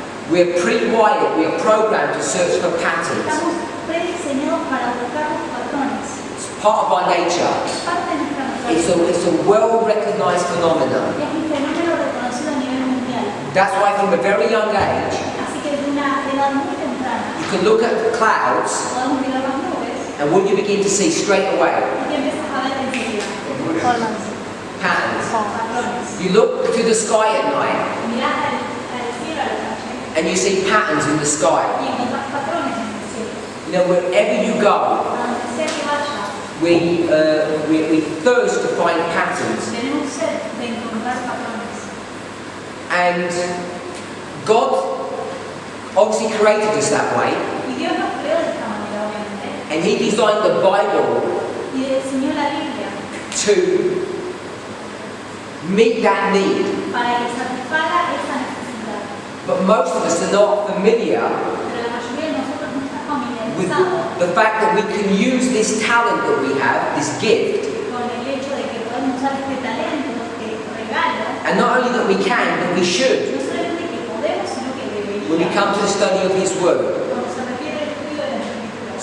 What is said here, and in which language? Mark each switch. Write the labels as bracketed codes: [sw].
[en] We're pre-wired, we are programmed to search for patterns. [es] estamos prediseñados para buscar los patrones. [en] It's part of our nature. [es] Es parte de nuestra [en] It's [es] naturaleza. [en] a well-recognized phenomenon. [es] Es un fenómeno reconocido a nivel mundial. [en] That's why from a very young age, [es] Así que desde una edad muy temprana [en] you can look at the clouds [es] podemos mirar las nubes [en] and what you begin to see straight away, [es] y que empiezas a ver enseguida [en] patterns. [es] patrones. [en] You look to the sky at night [es] Mirás al cielo a la noche [en] and you see patterns in the sky. [es] y encontrás patrones en el cielo. [en] You know, wherever you go, [es] A donde sea que vayas, [en] we thirst to find patterns. [es] tenemos sed de encontrar patrones. [en] And God obviously created us that way, [es] Y Dios nos creó de esta manera, obviamente, [en] and He designed the Bible [es] y diseñó la Biblia [en] to meet that need. [es] para que satisfaga esa necesidad. [en] But most of us are not familiar [es] Pero la mayoría de nosotros no está [en] with [es] familiarizado [en] the fact that we can use this talent that we have, this gift, [es] con el hecho de que podemos usar este talento, este regalo, [en] and not only that we can, but we should [es] no solamente que podemos, sino que [en] when we come [es] deberíamos. [en] to the study of His Word. [es] Cuando se refiere al estudio de las escrituras.